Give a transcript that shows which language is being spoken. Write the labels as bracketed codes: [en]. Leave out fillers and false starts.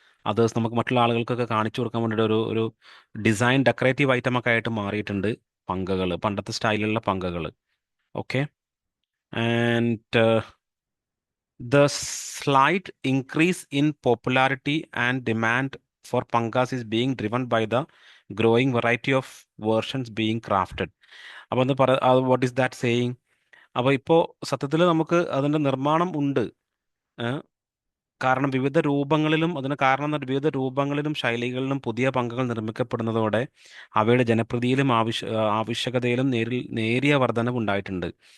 [ml] Others നമുക്ക് മറ്റുള്ള ആളുകൾക്കൊക്കെ കാണിച്ചു കൊടുക്കാൻ വേണ്ടിയിട്ട് ഒരു ഡിസൈൻ ഡെക്കറേറ്റീവ് ഐറ്റം ഒക്കെ ആയിട്ട് മാറിയിട്ടുണ്ട് പങ്കകൾ, പണ്ടത്തെ സ്റ്റൈലിലുള്ള പങ്കകൾ. Okay. [en] And the slight increase in popularity and demand for pangas is being driven by the growing variety of versions being crafted. [ml] അപ്പോൾ എന്താ പറ [en] What is that saying? [ml] അപ്പോൾ ഇപ്പോൾ സത്യത്തിൽ നമുക്ക് അതിൻ്റെ നിർമ്മാണം ഉണ്ട്. ഏ? കാരണം വിവിധ രൂപങ്ങളിലും, അതിന് കാരണം എന്ന് പറഞ്ഞാൽ വിവിധ രൂപങ്ങളിലും ശൈലികളിലും പുതിയ പങ്കകൾ നിർമ്മിക്കപ്പെടുന്നതോടെ അവയുടെ ജനപ്രീതിയിലും ആവശ്യകതയിലും നേരിയ വർധനവ് ഉണ്ടായിട്ടുണ്ട്.